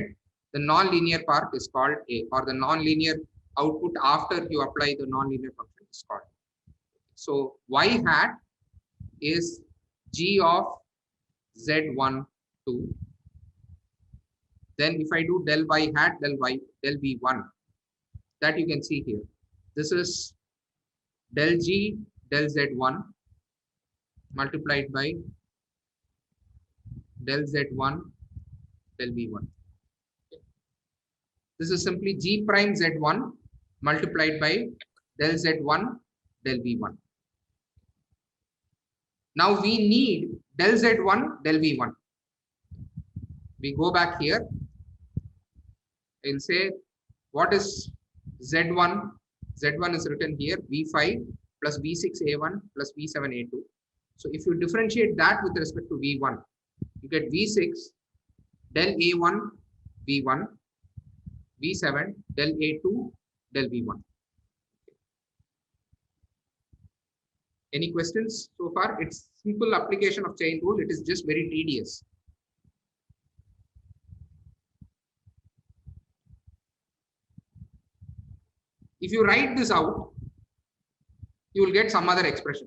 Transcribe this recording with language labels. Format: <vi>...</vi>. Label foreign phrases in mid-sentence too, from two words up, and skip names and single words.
<en>The non-linear part is called a, or the non-linear output after you apply the non-linear function is called. So y hat is g of z1 2. Then if I do del y hat del v1, that you can see here. This is del g del z1 multiplied by del z1 del v1. This is simply g prime z1 multiplied by del z1 del v1. Now we need del z1 del v1. We go back here. I'll say what is z1? Z1 is written here, v5 plus v6 a1 plus v7 a2. So if you differentiate that with respect to v1, you get v6 del a1 v1, v7 del a2 del v1. Any questions so far? It's simple application of chain rule. It is just very tedious. If you write this out, you will get some other expression.</en>